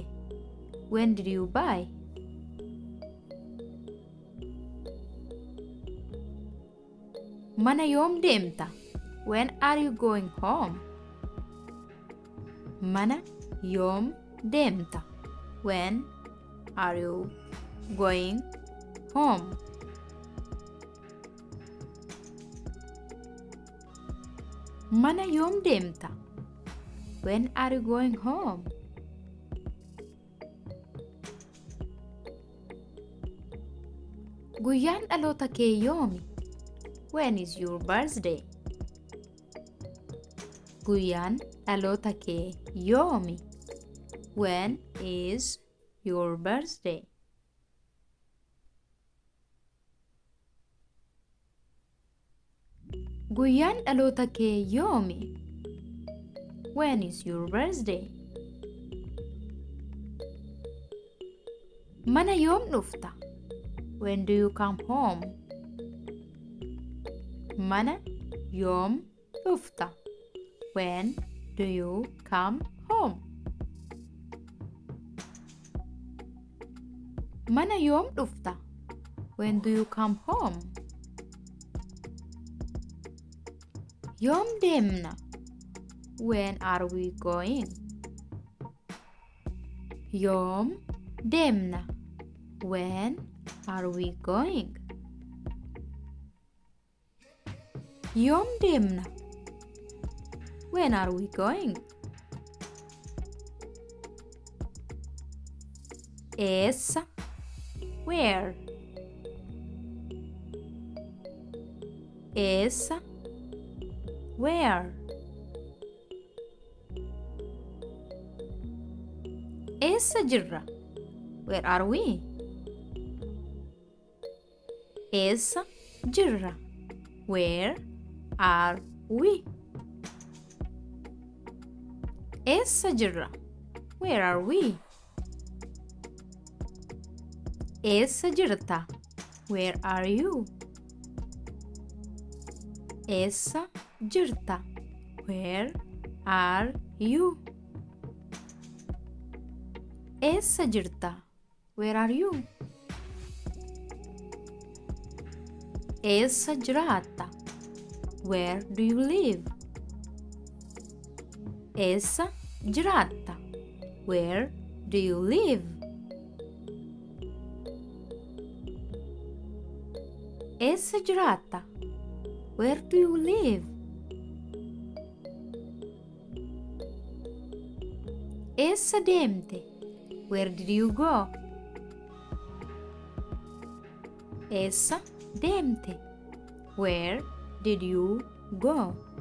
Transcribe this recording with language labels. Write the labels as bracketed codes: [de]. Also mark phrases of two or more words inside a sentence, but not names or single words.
[en] When did you buy? [om] Mana yoom deemta? [en] When are you going home? [om] Mana yoom deemta? [en] When are you going home? [om] Mana yoom deemta? [en] When are you going home? [om] Guyyaan dhaloota kee yoomi? [en] When is your birthday? [om] Guyyaan dhaloota kee yoomi? [en] When is your birthday? [om] Guyyaan dhaloota kee yoomi? [en] When is your birthday? [om] Mana yoom dhufta? [en] When do you come home? [om] Mana yoom dhufta? [en] When do you come home? [om] Mana yoom dhufta? [en] When do you come home? [om] Yoom deemna? [en] When are we going? [om] Yoom deemna? [en] When are we going? [om] Yoom deemna? [en] When are we going? Eessa? Where? Eessa? Where? [om] Eessa jirra? [en] Where are we? [om] Eessa jirra? [en] Where are we? [om] Eessa jirra? [en] Where are we? [om] Eessa jirta? [en] Where are you? [om] Eessa jirta? [en] Where are you? [om] Eessa jirta? [en] Where are you? [om] Eessa jiraatta? [en] Where do you live? [om] Eessa jiraatta? [en] Where do you live? [om] Eessa jiraatta? [en] Where do you live? [om] Eessa deemte? [en] Where did you go? [om] Eessa deemte? [en] Where did you go?